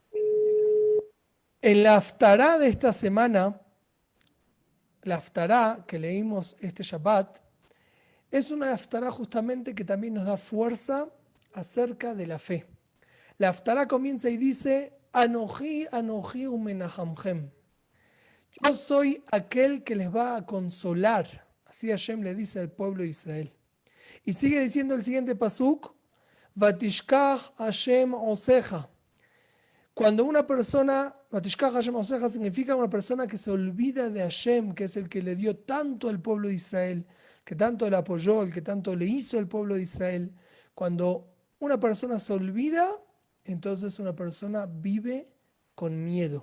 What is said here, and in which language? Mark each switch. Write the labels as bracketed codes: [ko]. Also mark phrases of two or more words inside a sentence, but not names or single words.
[es] En la Haftará de esta semana, la Haftará que leímos este Shabbat, es una Haftará justamente que también nos da fuerza acerca de la fe. La Haftará comienza y dice: [he] אנכי אנכי ומנחמכם. [es] Yo soy aquel que les va a consolar. Así Hashem le dice al pueblo de Israel. Y sigue diciendo el siguiente pasuk: [he] ותשכח השם עושך. [es] Cuando una persona, [he] ותשכח השם עושך, [es] significa una persona que se olvida de Hashem, que es el que le dio tanto al pueblo de Israel, que tanto le apoyó, el que tanto le hizo al pueblo de Israel. Cuando una persona se olvida, entonces una persona vive con miedo.